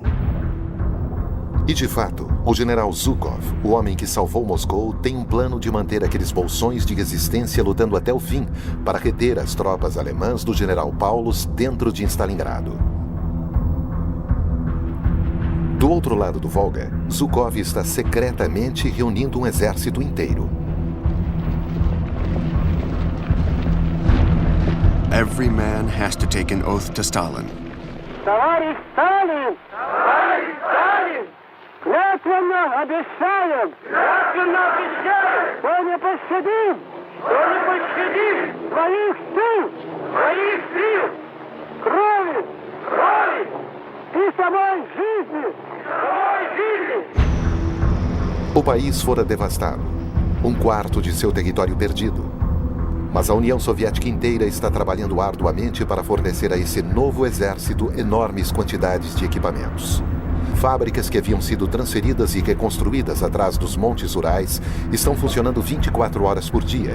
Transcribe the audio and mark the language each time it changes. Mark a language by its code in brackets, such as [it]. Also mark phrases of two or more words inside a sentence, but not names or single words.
[pt] E, de fato, o general Zhukov, o homem que salvou Moscou, tem um plano de manter aqueles bolsões de resistência lutando até o fim para reter as tropas alemãs do general Paulus dentro de Stalingrado. Do outro lado do Volga, Zhukov está secretamente reunindo um exército inteiro. [en] Every man has to take an oath to Stalin. [ru] Товарищ Сталин! Товарищ Сталин! Клятвенно обещаем! Клятвенно обещаем! Что не пощадим! Что не пощадим! Своих сил! Своих сил! Крови! Крови! И самой жизни! Самой жизни! [pt] O país fora devastado. 1/4 de seu território perdido. Mas a União Soviética inteira está trabalhando arduamente para fornecer a esse novo exército enormes quantidades de equipamentos. Fábricas que haviam sido transferidas e reconstruídas atrás dos montes Urais estão funcionando 24 horas por dia.